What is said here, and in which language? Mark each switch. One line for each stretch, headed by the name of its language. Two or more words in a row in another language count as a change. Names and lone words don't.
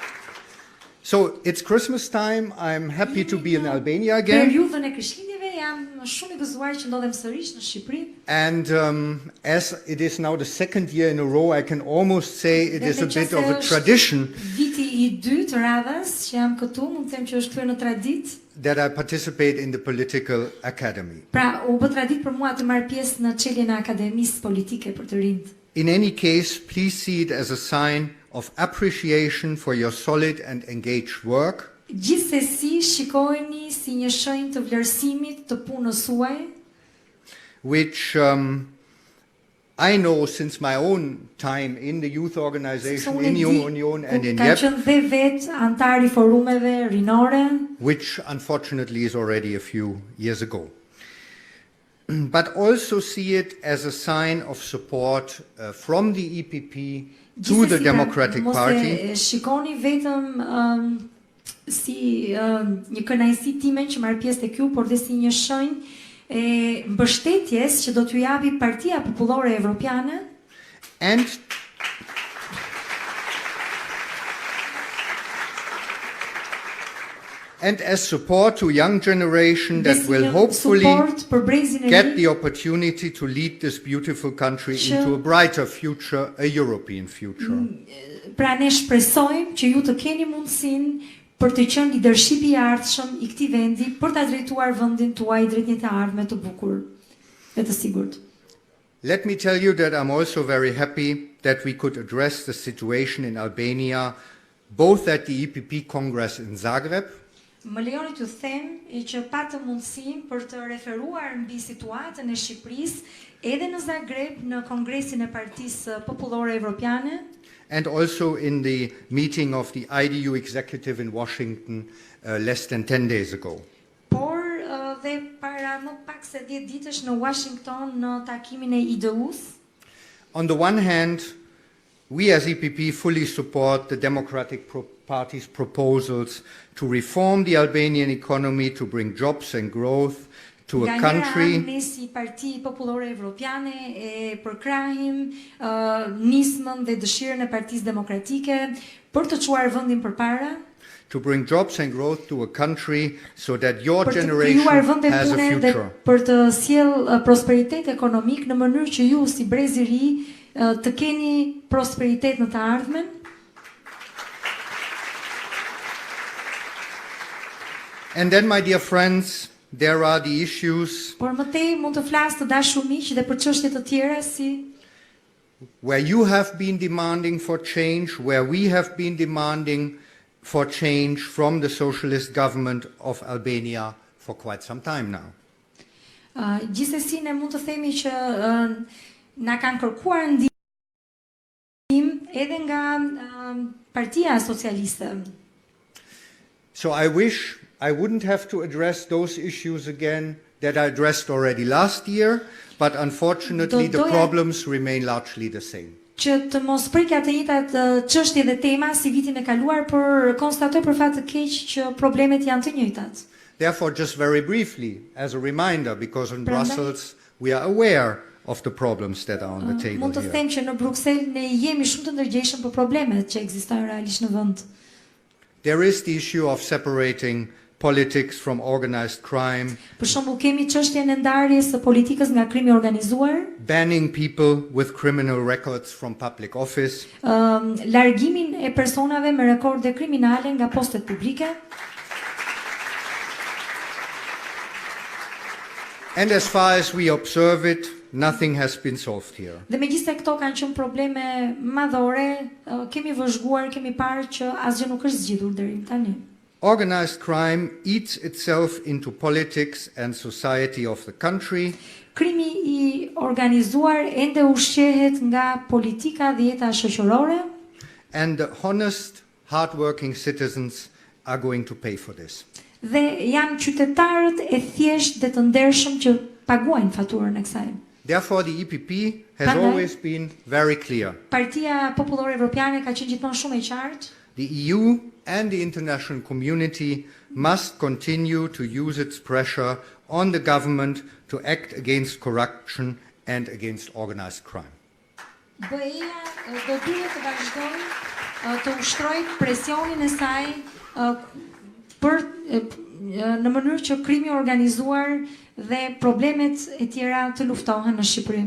English: So it's Christmas time. I'm happy to be in Albania again.
Albanian: Periudhën e Krishtlindjeve jam shumë i gëzuar që ndodhem sërish në Shqipëri.
English: And as it is now the second year in a row, I can almost say it is a bit of a tradition.
Albanian: Viti I dytë radhës që jam këtu, mund të them që është kthyer në traditë.
English: That I participate in the political academy.
Albanian: Pra, u bë traditë për mua të marr pjesë në çeljen e Akademisë Politike për të rinjt.
English: In any case, please see it as a sign of appreciation for your solid and engaged work.
Albanian: Gjithsesi shikojeni si një shenjë të vlerësimit të punës suaj,
English: which I know since my own time in the youth organization, in Young Union and in YEP, which unfortunately is already a few years ago. But also see it as a sign of support from the EPP to the Democratic Party.
Albanian: Shikoni vetëm si një kënaqësi time që marr pjesë tek ju, por dhe si një shenjë e mbështetjes që do t'ju japi Partia Popullore Evropiane.
English: And as support to young generation that will hopefully get the opportunity to lead this beautiful country into a brighter future, a European future.
Albanian: Pra ne shpresojmë që ju të keni mundësinë për të qenë leadershipi I ardhshëm I këtij vendi, për ta drejtuar vendin tuaj drejt një të ardhme të bukur dhe të sigurt.
English: Let me tell you that I'm also very happy that we could address the situation in Albania both at the EPP Congress in Zagreb.
Albanian: Më lejoni t'ju them që patëm mundësinë për të referuar mbi situatën e Shqipërisë edhe në Zagreb në Kongresin e Partisë Popullore Evropiane.
English: And also in the meeting of the IDU executive in Washington less than 10 days ago.
Albanian: Por dhe para më pak se 10 ditësh në Washington në takimin e IDU-s.
English: On the one hand, we as EPP fully support the Democratic Party's proposals to reform the Albanian economy, to bring jobs and growth to a country.
Albanian: Ne si Parti Popullore Evropiane e përkrahim nismën dhe dëshirën e Partisë Demokratike për të çuar vendin përpara.
English: To bring jobs and growth to a country so that your generation has a future.
Albanian: Për të sjell prosperitet ekonomik në mënyrë që ju si brezi I ri të keni prosperitet në të ardhmen.
English: And then, my dear friends, there are the issues
Albanian: Por më tej mund të flas të dashur miq dhe për çështje të tjera si
English: where you have been demanding for change, where we have been demanding for change from the socialist government of Albania for quite some time now.
Albanian: Gjithsesi ne mund të themi që na kanë kërkuar ndihmë edhe nga Partia Socialiste.
English: So I wish I wouldn't have to address those issues again that I addressed already last year, but unfortunately the problems remain largely the same.
Albanian: Që të mos prekja të njëjtat çështje dhe tema si vitin e kaluar, por konstatoj për fat të keq që problemet janë të njëjtat.
English: Therefore, just very briefly, as a reminder, because in Brussels we are aware of the problems that are on the table
Albanian: Mund të them që në Bruksel ne jemi shumë të ndërgjegjshëm për problemet që ekzistojnë realisht në vend.
English: There is the issue of separating politics from organized crime.
Albanian: Për shembull kemi çështjen e ndarjes së politikës nga krimi organizuar.
English: Banning people with criminal records from public office.
Albanian: Largimin e personave me rekorde kriminale nga postet publike.
English: And as far as we observe it, nothing has been solved here.
Albanian: Dhe megjithëse këto kanë qenë probleme madhore, kemi vëzhguar, kemi parë që asgjë nuk është zgjidhur deri tani.
English: Organized crime eats itself into politics and society of the country.
Albanian: Krimi I organizuar ende ushqehet nga politika dhe jeta shoqërore.
English: And the honest, hardworking citizens are going to pay for this.
Albanian: Dhe janë qytetarët e thjeshtë dhe të ndershëm që paguajnë faturën e kësaj.
English: Therefore, the EPP has always been very clear.
Albanian: Partia Popullore Evropiane ka qenë gjithmonë shumë e qartë.
English: The EU and the international community must continue to use its pressure on the government to act against corruption and against organized crime.
Albanian: BE-ja do duhet të vazhdojë të ushtrojë presionin e saj për në mënyrë që krimi i organizuar dhe problemet e tjera të luftohen në Shqipëri.